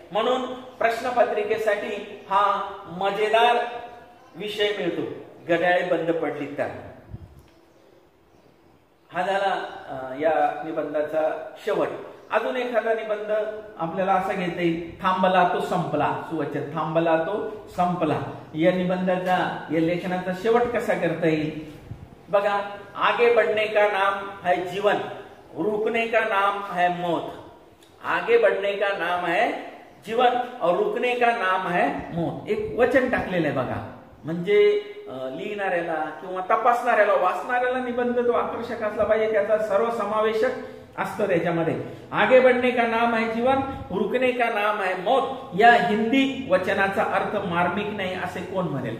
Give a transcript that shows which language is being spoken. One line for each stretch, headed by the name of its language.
Marathi: म्हणून प्रश्नपत्रिकेसाठी हा मजेदार विषय मिळतो, घड्याळे बंद पडली तर. हा झाला या निबंधाचा शेवट. अजून एखादा निबंध आपल्याला असा घेता येईल, थांबला तो संपला. सुवचन, थांबला तो संपला. या निबंधाचा, या लेखनाचा शेवट कसा करता येईल?
Hindi: बघा, आगे बढ़ने का नाम है जीवन, रुकने का नाम है मौत. आगे बढ़ने का नाम है जीवन और रुकने का नाम है मौत.
Marathi: एक वचन टाकलेलं आहे बघा. म्हणजे लिहिणाऱ्याला किंवा तपासणाऱ्याला, वाचणाऱ्याला निबंध तो आकर्षक असला पाहिजे, त्याचा सर्वसमावेशक असतं त्याच्यामध्ये.
Hindi: आगे बढ़ने का नाम है जीवन, रुकने का नाम है मौत
Marathi: या हिंदी वचनाचा अर्थ मार्मिक नाही असे कोण म्हणेल?